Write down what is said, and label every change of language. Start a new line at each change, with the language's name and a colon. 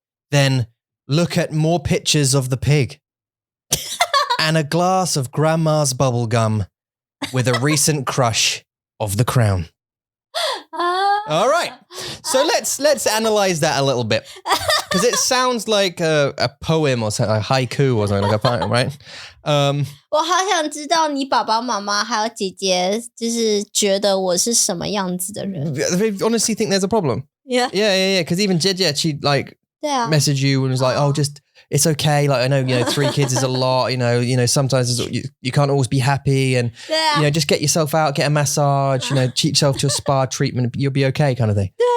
English: Then look at more pictures of the pig and a glass of grandma's bubble gum with a recent crush of the crown. All right. So let's analyze that a little bit. Because it sounds like a poem or something, a haiku or something, like a poem, right?
Chinese: 我好想知道你爸爸妈妈还有姐姐就是觉得我是什么样子的人。
English: They honestly think there's a problem. Yeah. Yeah. Because even Jia, she like messaged you and was like, oh, just, it's okay. Like, I know, 3 kids is a lot, sometimes you can't always be happy and, just get yourself out, get a massage, treat yourself to a spa treatment. You'll be okay kind of thing.